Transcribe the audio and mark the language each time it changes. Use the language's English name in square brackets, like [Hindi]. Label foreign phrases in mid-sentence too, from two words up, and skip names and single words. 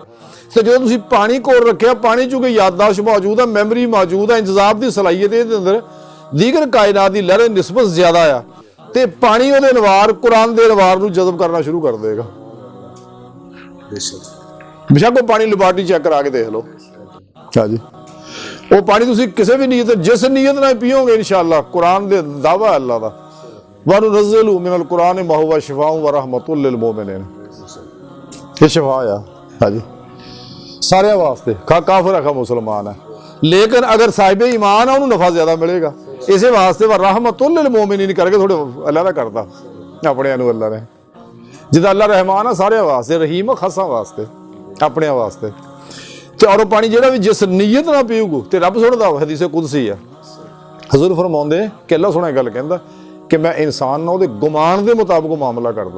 [Punjabi] ਤੇ ਜਦੋਂ ਤੁਸੀਂ ਪਾਣੀ ਕੋਲ ਰੱਖਿਆ, ਪਾਣੀ ਚੂੰਕਿ ਯਾਦਾਸ਼ਤ ਮੌਜੂਦ ਹੈ, ਮੈਮਰੀ ਮੌਜੂਦ ਹੈ, ਇੰਤਜ਼ਾਬ ਦੀ ਸਲਾਹੀਅਤ ਇਹਦੇ ਅੰਦਰ ਦੀਗਰ ਕਾਇਨਾਤ ਦੀ ਲਹਿਰ ਨਿਸਬਤ ਜ਼ਿਆਦਾ ਆ, ਤੇ ਪਾਣੀ ਉਹਦੇ ਅਨਵਾਰ, ਕੁਰਾਨ ਦੇ ਅਨਵਾਰ ਨੂੰ ਜਜ਼ਬ ਕਰਨਾ ਸ਼ੁਰੂ ਕਰ ਦੇਗਾ। ਬੇਸ਼ੱਕ ਉਹ ਪਾਣੀ ਲੈਬਾਰਟਰੀ ਚੈੱਕ ਕਰਾ ਕੇ ਦੇਖ ਲਓ। ਹਾਂਜੀ, ਉਹ ਪਾਣੀ ਤੁਸੀਂ ਕਿਸੇ ਵੀ ਨੀਅਤ, ਜਿਸ ਨੀਅਤ ਨਾਲ ਪੀਓਗੇ, ਇਨਸ਼ਾਅੱਲਾ ਕੁਰਾਨ ਦੇ ਦਾਵਾ ਅੱਲਾਹ ਦਾ, [Arabic] وننزل من القرآن ما هو شفاء و رحمة للمؤمنين, [Punjabi] ਇਹ ਸ਼ਿਫਾ ਆ। ਹਾਂਜੀ, ਸਾਰਿਆਂ ਵਾਸਤੇ, ਖਾ ਕਾਫਰ ਹੈ, ਖਾ ਮੁਸਲਮਾਨ ਹੈ, ਲੇਕਿਨ ਅਗਰ ਸਾਹਿਬ ਈਮਾਨ ਆ ਉਹਨੂੰ ਨਫਾ ਜ਼ਿਆਦਾ ਮਿਲੇਗਾ। ਇਸੇ ਵਾਸਤੇ [Arabic] و رحمة للمؤمنين [Punjabi] ਕਰਕੇ ਥੋੜੇ ਅੱਲਾਹ ਦਾ ਕਰਦਾ ਆਪਣਿਆਂ ਨੂੰ। ਅੱਲਾਹ ਨੇ ਜਿੱਦਾਂ ਅੱਲਾਹ ਰਹਿਮਾਨ ਆ ਸਾਰਿਆਂ ਵਾਸਤੇ, ਰਹੀਮ ਖਾਸਾਂ ਵਾਸਤੇ, ਆਪਣਿਆਂ ਵਾਸਤੇ। ਤੇ ਔਰ ਉਹ ਪਾਣੀ ਜਿਹੜਾ ਵੀ ਜਿਸ ਨੀਅਤ ਨਾਲ ਪੀਊਗਾ, ਤੇ ਰੱਬ ਸੁਣਦਾ, ਹਦੀਸੇ ਕੁਦਸੀ ਆ, ਹਜ਼ੂਰ ਫਰਮਾਉਂਦੇ ਕਿ ਅੱਲਾਹ ਸੋਹਣਾ ਗੱਲ ਕਹਿੰਦਾ ਕਿ ਮੈਂ ਇਨਸਾਨ ਨਾਲ ਉਹਦੇ ਗੁਮਾਨ ਦੇ ਮੁਤਾਬਕ ਮਾਮਲਾ ਕਰਦਾ।